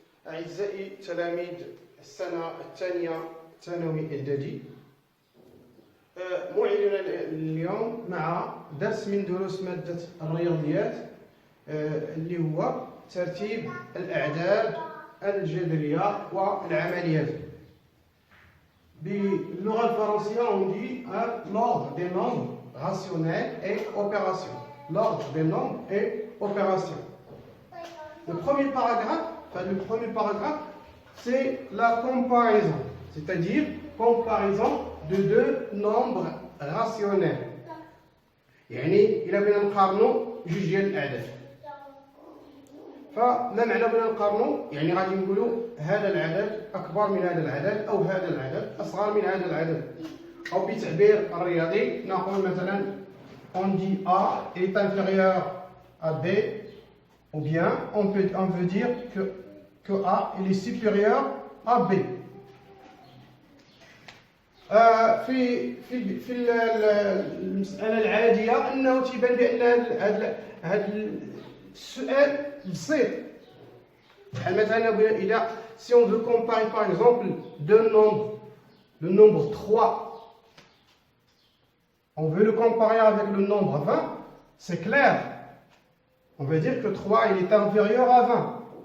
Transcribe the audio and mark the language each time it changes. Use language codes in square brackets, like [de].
[ar] أعزائي تلاميذ السنة الثانية ثانوي إعدادي، موعدنا اليوم مع درس من دروس مادة الرياضيات اللي هو ترتيب الأعداد الجذرية والعمليات. باللغة الفرنسية [fr] on dit l'ordre des nombres rationnels et opérations. L'ordre des nombres et opérations. Le premier paragraphe, c'est la comparaison, c'est-à-dire comparaison de deux nombres rationnels. [ar] يعني إلا بغينا نقارنوا جوج ديال الأعداد، فما معنى بغينا نقارنوا؟ يعني غادي نقولوا هذا العدد أكبر من هذا العدد أو هذا العدد أصغر من هذا العدد، أو بتعبير الرياضي نقول مثلا [fr] on dit A est inférieur à B, [ar] ou bien on veut dire que A il est supérieur à B. في المسألة العادية أنه تيبان بأن هذا السؤال بسيط. [fr] مثلا si on veut comparer par exemple deux nombres, le nombre 3, on veut le comparer avec le nombre 20, c'est clair. On veut dire que 3 il est inférieur à 20.